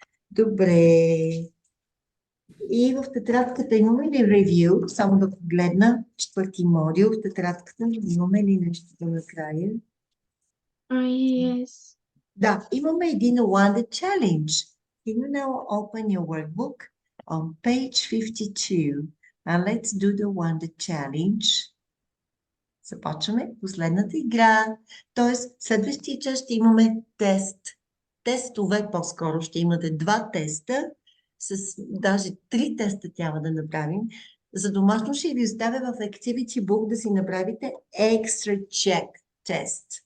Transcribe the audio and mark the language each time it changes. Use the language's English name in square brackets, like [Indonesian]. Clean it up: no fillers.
[Bulgarian] Добре. И в тетрадката имаме ли ревю? Само да погледна 4-ти модул. В тетрадката имаме ли нещо до накрая? [English] Yes. [Bulgarian] Да, имаме един Wonder Challenge. [English] Can you now open your workbook on page 52 and let's do the Wonder Challenge. [Bulgarian] Започваме последната игра. Тоест, следващия час ще имаме тест. Тестове по-скоро. Ще имате 2 теста. Даже 3 теста трябва да направим. За домашно ще ви оставя в Activity Book да си направите Extra Check Test.